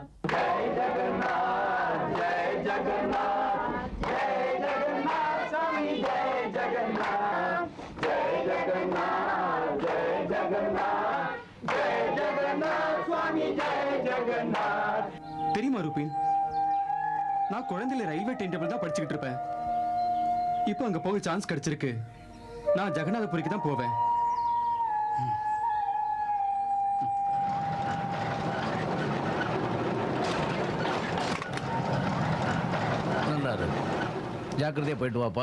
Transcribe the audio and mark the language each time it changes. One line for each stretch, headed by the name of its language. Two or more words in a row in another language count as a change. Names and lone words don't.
Hindi: जय जगन्नाथ जय जगन्नाथ जय जगन्नाथ स्वामी जय जगन्नाथ जय जगन्नाथ जय जगन्नाथ जय जगन्नाथ स्वामी जय जगन्नाथ.
Tamil: தெரியுமா ரூபின், நான் குழந்தையில ரயில்வே டைம் டேபிள் தான் படிச்சுக்கிட்டு இருப்பேன். இப்போ அங்க போக சான்ஸ் கிடைச்சிருக்கு. நான் ஜெகநாதபுரிக்கு தான் போவேன். ஜாக்கிரதையா போயிட்டு வாப்பா.